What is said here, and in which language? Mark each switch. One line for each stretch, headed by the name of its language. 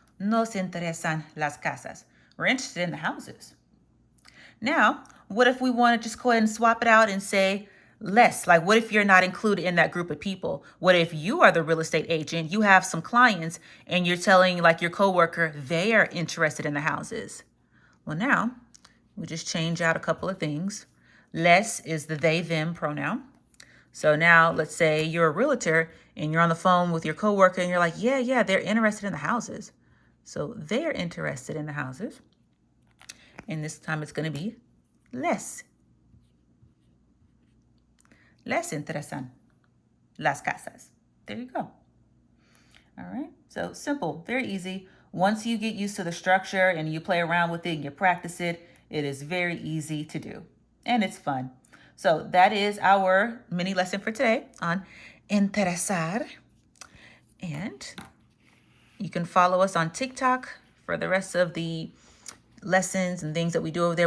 Spanish: Nos interesan las casas.
English: We're interested in the houses. Now, what if we want to just go ahead and swap it out and say less? Like, what if you're not included in that group of people? What if you are the real estate agent, you have some clients, and you're telling like your coworker they are interested in the houses? Well, now we just change out a couple of things. Les is the they, them pronoun. So now let's say you're a realtor and you're on the phone with your coworker and you're like, yeah, they're interested in the houses. So they're interested in the houses. And this time it's going to be les.
Spanish: Les interesan las casas.
English: There you go. All right. So simple, very easy. Once you get used to the structure and you play around with it and you practice it, it is very easy to do. And it's fun. So that is our mini lesson for today on interesar. And you can follow us on TikTok for the rest of the lessons and things that we do over there.